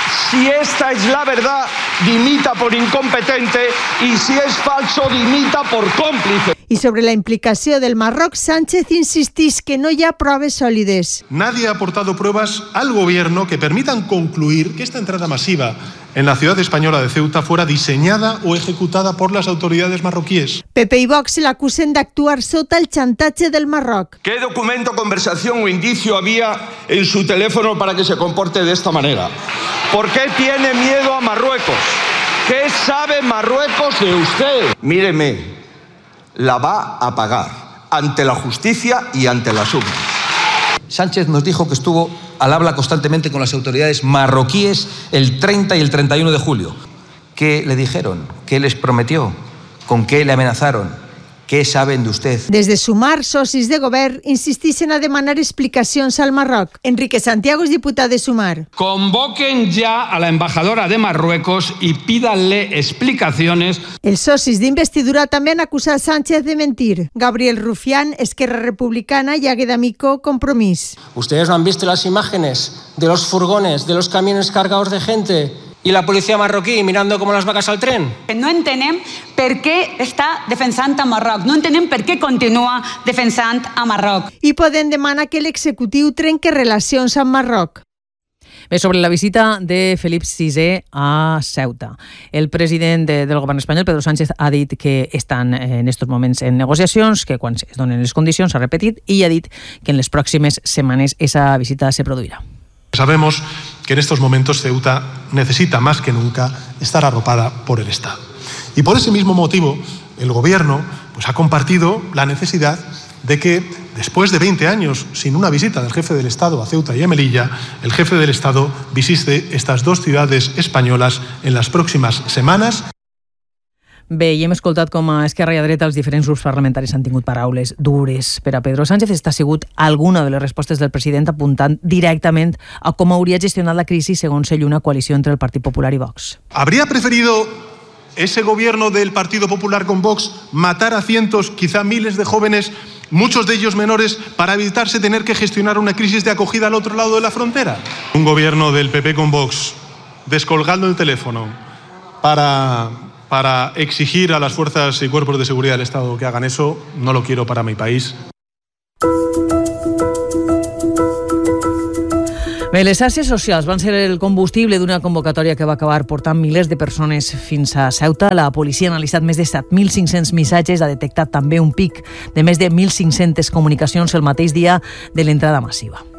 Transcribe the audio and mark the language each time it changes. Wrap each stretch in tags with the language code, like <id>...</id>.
<es>Si esta es la verdad, dimita por incompetente, y si es falso, dimita por cómplice.</es> <ca>I sobre la implicació del Marroc, Sánchez insistís que no hi ha proves sòlides.</ca> <es>Nadie ha aportado pruebas al gobierno que permitan concluir que esta entrada masiva en la ciudad española de Ceuta fuera diseñada o ejecutada por las autoridades marroquíes.</es> <ca>PP i Vox l'acusen d'actuar sota el chantatge del Marroc.</ca> <es>¿Qué documento, conversación o indicio había en su teléfono para que se comporte de esta manera? ¿Por qué tiene miedo a Marruecos? ¿Qué sabe Marruecos de usted? Míreme. La va a pagar ante la justicia y ante las urnas. Sánchez nos dijo que estuvo al habla constantemente con las autoridades marroquíes el 30 y el 31 de julio. ¿Qué le dijeron? ¿Qué les prometió? ¿Con qué le amenazaron? ¿Qué saben de usted?</es> <ca>Des de Sumar, socis de govern insistixen a demanar explicacions al Marroc. Enrique Santiago és diputat de Sumar. Convoquen ja</ca> <es>a la embajadora de Marruecos i pídanle explicaciones.</es> <ca>Els socis d'investidura també han acusat Sánchez de mentir. Gabriel Rufián, Esquerra Republicana i Agueda Micó, Compromís.</ca> <es>¿Ustedes no han visto las imágenes de los furgones, de los camiones cargados de gente? ¿Y la policía marroquí mirando como las vacas al tren?</es> <ca>No entenem per què està defensant a Marroc. No entenem per què continua defensant a Marroc. I Podem demana que l'executiu trenque relacions amb Marroc. Bé, sobre la visita de Felip VI a Ceuta. El president del govern espanyol, Pedro Sánchez, ha dit que estan en estos moments en negociacions, que quan es donen les condicions, s'ha repetit, i ha dit que en les pròximes setmanes esa visita se produirà.</ca> <es>Sabemos que en estos momentos Ceuta necesita más que nunca estar arropada por el Estado. Y por ese mismo motivo, el gobierno pues ha compartido la necesidad de que después de 20 años sin una visita del jefe del Estado a Ceuta y a Melilla, el jefe del Estado visite estas dos ciudades españolas en las próximas semanas.</es> <ca>Bé, i hem escoltat com a esquerra i a dreta els diferents grups parlamentaris han tingut paraules dures per a Pedro Sánchez. Està sigut alguna de les respostes del president apuntant directament a com hauria gestionat la crisi segons ell una coalició entre el Partit Popular i Vox.</ca> <es>¿Habría preferido ese gobierno del Partido Popular con Vox matar a cientos, quizá miles de jóvenes, muchos de ellos menores, para evitarse tener que gestionar una crisis de acogida al otro lado de la frontera? Un gobierno del PP con Vox descolgando el teléfono para exigir a las fuerzas y cuerpos de seguridad del Estado que hagan eso, no lo quiero para mi país.</es> <ca>Bé, les xarxes socials van ser el combustible d'una convocatòria que va acabar portant milers de persones fins a Ceuta. La policia ha analitzat més de 7.500 missatges, ha detectat també un pic de més de 1.500 comunicacions el mateix dia de l'entrada massiva.</ca>